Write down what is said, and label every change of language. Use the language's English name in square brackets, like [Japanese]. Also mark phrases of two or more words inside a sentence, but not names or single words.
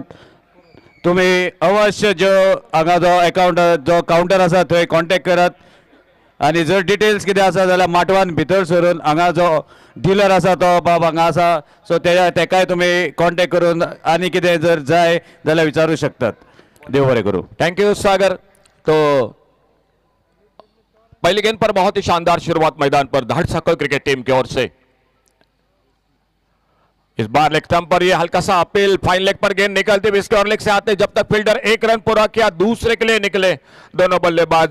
[Konkani] तुम्ही अवश्य जो हांगा जो अकाउंट जो काउंटर आसा थंय कॉन्टॅक्ट करात आनी जर डिटेल्स कितें आसा जाल्यार माटवान भितर सरून हांगा जो डीलर आसा तो बाब हांगा आसा. सो तेकाय तुम्ही कॉन्टॅक्ट करून आनी कितें जर जाय जाल्यार विचारूं शकतात. देव बरें करूं. [English] thank you सागर. [Hindi] तो पहली गेंद पर बहुत ही शानदार शुरुआत मैदान पर धाड़साकल [English] cricket team [Hindi] की ओर से. इस बार [English] leg stump [Hindi] पर ये हल्का सा अपील. [English] fine leg [Hindi] पर गेंद निकलती हुई [English] square leg [Hindi] से आते जब तक फील्डर एक रन पूरा किया दूसरे के लिए निकले दोनों बल्लेबाज.